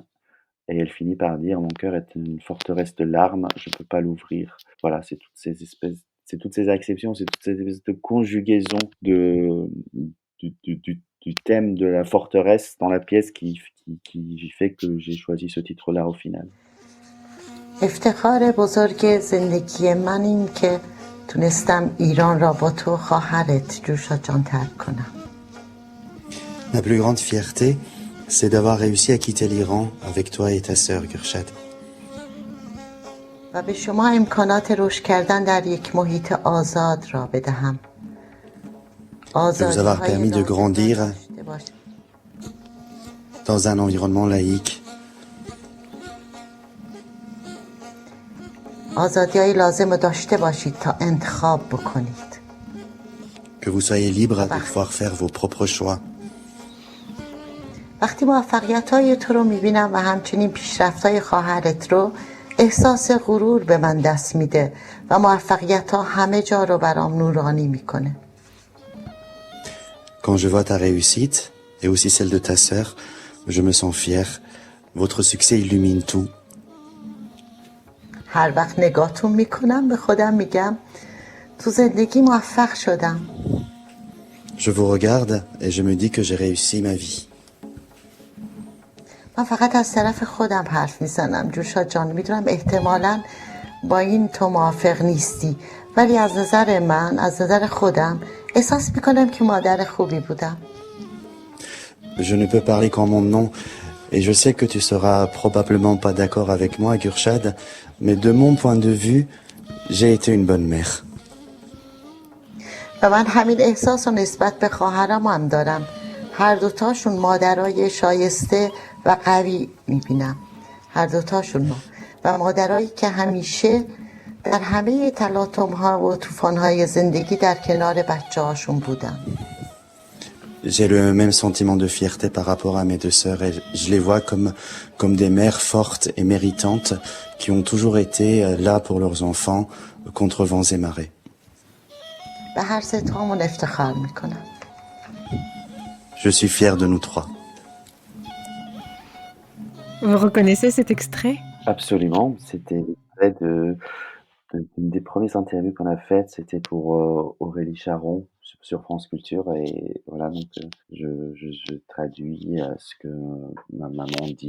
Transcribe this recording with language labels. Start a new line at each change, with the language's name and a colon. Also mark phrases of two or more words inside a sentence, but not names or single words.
French: Et elle finit par dire: «Mon cœur est une forteresse de larmes, je ne peux pas l'ouvrir». Voilà, c'est toutes ces acceptions, c'est toutes ces espèces de conjugaisons du thème de la forteresse dans la pièce qui fait que j'ai choisi ce titre-là au final.
Persian: افتخار بزرگ زندگی من این که تونستم ایران را با تو خواهرت جوشا جان ترک کنم.
French: Ma plus grande fierté, c'est d'avoir réussi à quitter l'Iran avec toi et ta sœur, Gurshad.
Persian: و به شما امکانات رشد کردن در یک محیط آزاد را بدهم.
French: De vous avoir permis de grandir dans un environnement laïque.
Persian: آزادی‌های لازم رو داشته باشید تا انتخاب بکنید.
French: Que vous soyez libre de pouvoir faire vos propres choix.
Persian: وقتی موفقیت‌های تو رو می‌بینم و همچنین پیشرفت‌های خواهرت رو احساس غرور به من دست میده و موفقیت‌ها همه جا رو برام نورانی میکنه.
French: Quand je vois ta réussite et aussi celle de ta sœur, je me sens fier. Votre succès illumine tout.
Persian: هر وقت نگاهتون میکنم به خودم میگم تو زندگی موفق شدم.
French: Je vous regarde et je me dis que j'ai réussi ma vie.
Persian: من فقط از طرف خودم حرف میزنم جوشا جان، میدونم احتمالاً با این تو موافق نیستی، ولی از نظر من، از نظر خودم احساس میکنم که مادر خوبی بودم.
French: Je ne peux parler qu'en mon nom et je sais que tu seras probablement pas d'accord avec moi, Gurshad, mais de mon point de vue, j'ai été une bonne mère.
Persian: و من همین احساس رو نسبت به خواهرام هم دارم. هر دوتاشون مادرای شایسته و قوی میبینم. هر دوتاشون و مادرایی که همیشه در همه تلاطم‌ها و طوفان‌های زندگی در کنار بچه‌هاشون بودن.
French: J'ai le même sentiment de fierté par rapport à mes deux sœurs et je les vois comme des mères fortes et méritantes qui ont toujours été là pour leurs enfants contre vents et marées.
Persian: به هر سه تامون افتخار میکنم.
French: Je suis fier de nous trois. Vous reconnaissez cet extrait? Absolument, c'était l'extrait d'une des premières interviews qu'on a faites, c'était pour Aurélie Charon sur France Culture et voilà donc je traduis ce que ma maman dit.